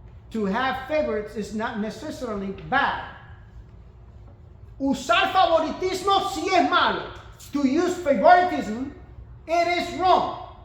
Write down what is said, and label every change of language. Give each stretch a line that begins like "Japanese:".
English: To have favorites is not necessarily bad.
Spanish: Usar favoritismo sí es malo.
English: To use favoritism, it is wrong.